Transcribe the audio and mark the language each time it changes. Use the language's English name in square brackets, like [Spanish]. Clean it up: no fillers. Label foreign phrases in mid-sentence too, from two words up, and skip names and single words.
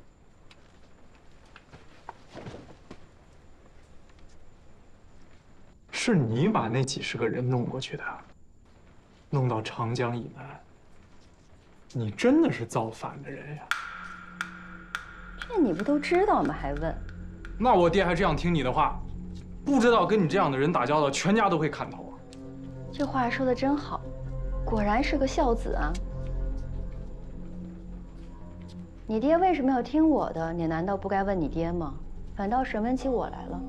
[Chinese] 是你把那幾十個人弄過去的，弄到長江以南。你真的是造反的人呀！這你不都知道嗎？ 還問？那我爹還這樣聽你的話，不知道跟你這樣的人打交道，全家都會砍頭啊！這話說得真好，果然是個孝子啊！你爹為什麼要聽我的？你難道不該問你爹嗎？反倒審問起我來了。